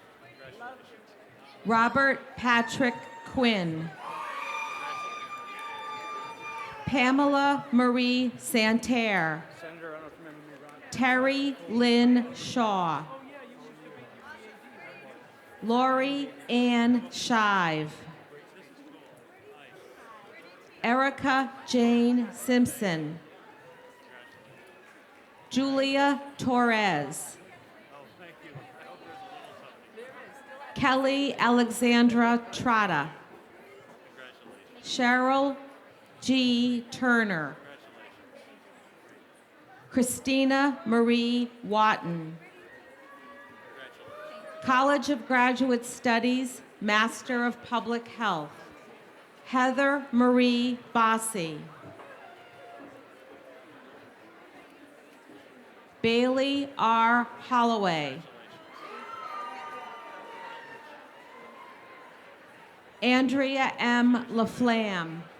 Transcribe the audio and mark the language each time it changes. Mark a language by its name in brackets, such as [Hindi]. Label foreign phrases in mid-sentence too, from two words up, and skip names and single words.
[English] Robert Patrick Quinn. Pamela Marie Santerre. Terry Lynn Shaw. Lori Ann Shive. Erica Jane Simpson. Julia Torres. Kelly Alexandra Trotta. Cheryl G. Turner. Christina Marie Watton. College of Graduate Studies, Master of Public Health. Heather Marie Bossy. Bailey R. Holloway. Andrea M. LaFlamme.